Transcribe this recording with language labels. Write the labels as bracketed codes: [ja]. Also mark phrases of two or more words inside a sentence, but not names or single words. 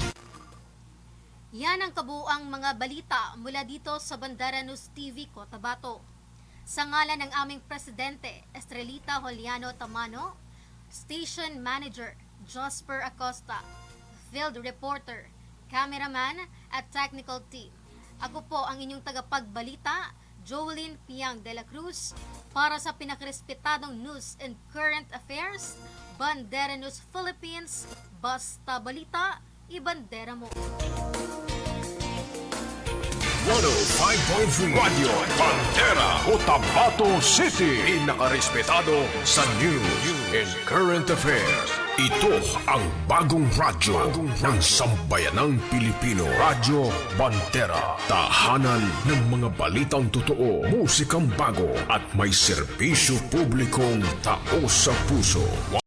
[tl] Yan ang kabuuang mga balita mula dito sa Bandera News TV Cotabato. Sa ngalan ng aming Presidente, Estrelita Juliano Tamano, Station Manager Josper Acosta, Field Reporter, Cameraman at Technical Team. Ako po ang inyong tagapagbalita, Jolene Piang de la Cruz, para sa pinakrespetadong [en] news and current affairs, [tl] Bandera News Philippines, basta balita, ibandera mo. 105.3 Radio Bandera Cotabato City. Pinakarespetado sa [en] news and current affairs. [tl] Ito ang bagong radyo ng sambayanang Pilipino. Radyo Bandera. Tahanan ng mga balitang totoo, musikang bago at may serbisyo publikong tao sa puso.